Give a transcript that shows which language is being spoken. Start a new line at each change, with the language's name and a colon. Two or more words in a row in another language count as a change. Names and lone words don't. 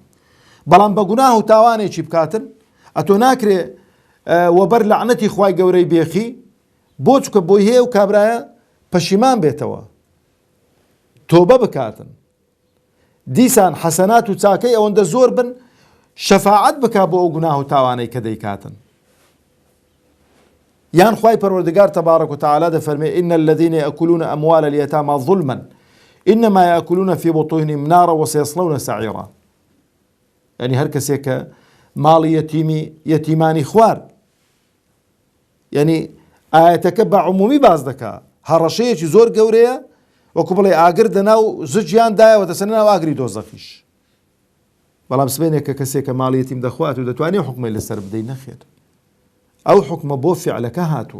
Central Kurdish: بەڵام بە گوناه و تاوانێکی بکاتن ئەتۆ ناکرێ وەبەر لعنەتی خوای گەورەی بێخی بۆ چکە بۆی هەیە و کابرایە پەشیمان بێتەوە، تۆبە بکاتن، دیسان حەسەنات و چاکەی ئەوەندە زۆر بن شەفاعەت بکا بۆ ئەو گوناه و تاوانەی کە دەیکاتن. یان خوای پەروەردگار
Arabic: تەبارەک و تەعالا
Central Kurdish: دەفەرمێ
Arabic: إن الذين يأكلون أموال اليتامى ظلما إنما يأكلون في بطونهم نارا وسيصلون سعيرا.
Central Kurdish: يعني هەر کەسێک کە ماڵی یەتیمانی خوار، یعنی ئاەتەکە بە عمومی باز دەکا، هەڕەشەیەکی زۆر گەورەیە، وەکو بڵێ ئاگر دەناو زجیان دایەوە دەسەنە ناو ئاگری دۆزەخیش. بەڵام سبێنێک کە کەسێک کە ماڵی یەتیم دەخوات و دەتوانێت حکمی لەسەر بدەی، نەخێر، ئەو حکمە بۆ فیعلەکە هاتووە.